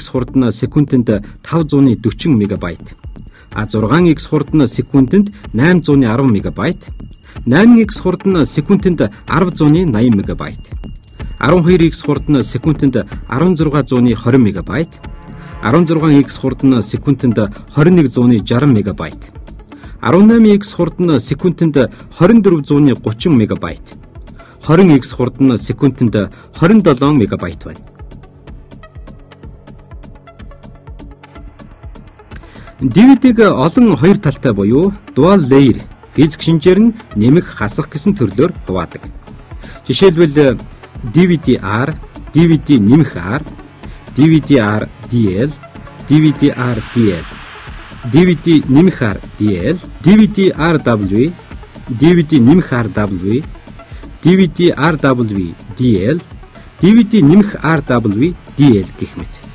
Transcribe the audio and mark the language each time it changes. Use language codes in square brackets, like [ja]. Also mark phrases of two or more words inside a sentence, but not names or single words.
[mn] хурд нь секундэд 540 МБ, 6X хурд нь секундэд 810 МБ, 8X хурд нь секундэд 1080 МБ, 12X хурд нь секундэд 1620 МБ, 16X хурд нь секундэд 2160 МБ, 18X хурд нь секундэд 2430 МБ, 20X хурд нь секундэд 27 МБ байна. DVD-г олон хоёр талтай буюу [en] dual layer [mn] физик шинжээр нь нэмэх хасах гэсэн төрлөөр хуваадаг. Жишээлбэл DVD-R, DVD нэмэх R, DVD-R-DL, DVD-R-DL, DVD нэмэх R-DL, DVD-RW, DVD нэмэх RW, DVD-RW-DL, DVD нэмэх RW-DL гэх мэт.